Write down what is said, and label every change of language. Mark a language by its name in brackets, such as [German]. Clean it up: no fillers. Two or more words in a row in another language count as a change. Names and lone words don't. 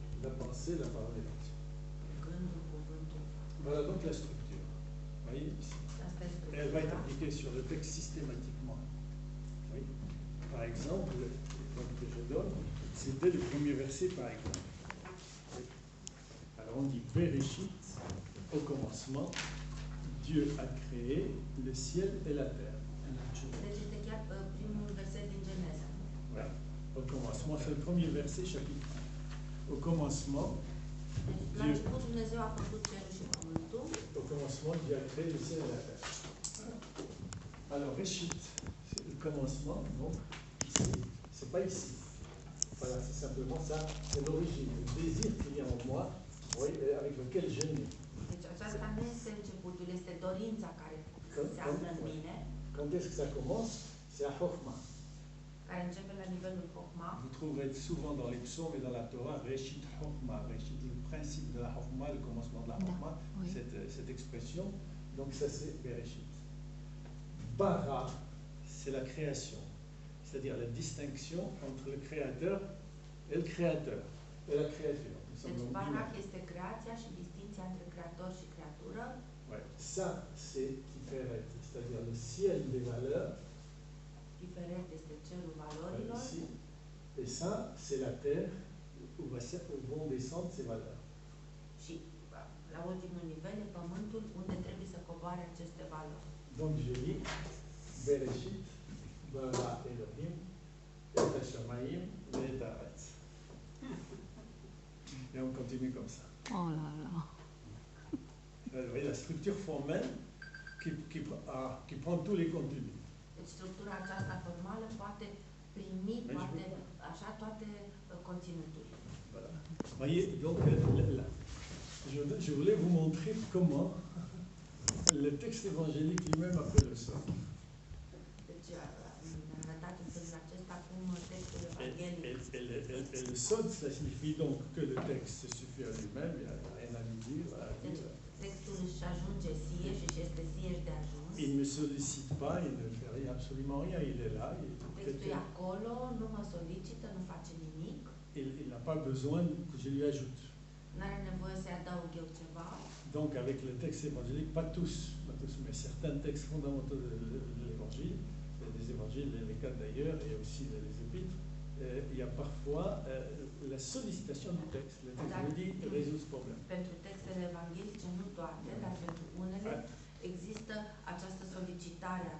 [French] La pensée, la parole et l'action. [Romanian] Gândul, cuvântul. [French] Voilà donc la structure. Vous voyez ici. [Romanian] Asta este [French] Et elle va être [Romanian] structura. [French] appliquée sur le texte systématiquement. Oui. Par exemple, l'exemple que je donne, c'est dès le premier verset, par exemple. Oui. Alors on dit Bereshit, au commencement, Dieu a créé le ciel et la terre. [Romanian] Deci este chiar primul verset din Geneza. [French] Voilà. Au commencement, c'est le premier verset, chapitre 1. Au commencement, [Romanian] Deci, la început Dumnezeu a făcut cerul și pământul. [French] au commencement, Dieu a créé le ciel et la terre. Alors, Réchit, c'est le commencement, donc ici, c'est pas ici. Voilà, c'est simplement ça, c'est l'origine, le désir qu'il y a en moi, oui, avec lequel je nais. [Romanian] Deci aceasta nu este începutul, este dorința care se află în mine, [French] Quand est-ce que ça commence? C'est à Chokhmah. [Romanian] care începe la nivelul Chokhmah. [French] Vous trouverez souvent dans les psaumes et dans la Torah, [Hebrew] ראשית חכמה, [French] Réchit, le principe de la Chokhmah, le commencement de la Chokhmah, Oui. cette expression, Donc ça c'est [Hebrew] בראשית ברא, [French] c'est la création, c'est-à-dire la distinction entre le créateur et le créateur. et la créature. Nous sommes [Romanian] Deci [French] donc Barak binaires. [Romanian] este creația și distinția între creator și creatură. [French] Ouais. Ça c'est Tiferet, c'est-à-dire le ciel des valeurs, [Romanian] Diferent este cerul valorilor. [French] ici. Et ça c'est la terre où vont descendre ces valeurs. [Romanian] Și la ultimul nivel e pământul unde trebuie să coboare aceste valori. [French] Donc je lis [Hebrew] בראשית ברא אלהים את השמים, את הארץ. [French] Et on continue comme ça. Oh là là. Vous voyez la structure formelle qui prend tous les contenus. [Romanian] Deci structura aceasta formală poate primi toate, așa, toate conținuturile. [French] Voilà. Voyez, donc je voulais vous montrer comment le texte évangélique lui-même appelle le sol. [Romanian] Deci am arătat în felul acesta cum textul evanghelic. [French] Et le sol, ça signifie donc que le texte se suffit à lui-même, il n'y a rien à lui dire. [Romanian] Deci textul își ajunge sieși și este sieși de ajuns. [French] Il ne me sollicite pas, il ne fait rien, absolument rien, il est là. [Romanian] Textul e acolo, nu mă solicită, nu face nimic. [French] Il n'a pas besoin que je lui ajoute. [Romanian] Nu are nevoie să-i adaug eu ceva. [French] Donc avec le texte évangélique, pas tous, mais certains textes fondamentaux de l'évangile, des évangiles, les quatre d'ailleurs, et aussi les épîtres, il y a parfois la sollicitation du texte. Le texte me dit résout ce problème. [Romanian] Pentru textele evanghelice, nu toate, dar pentru unele există această solicitare a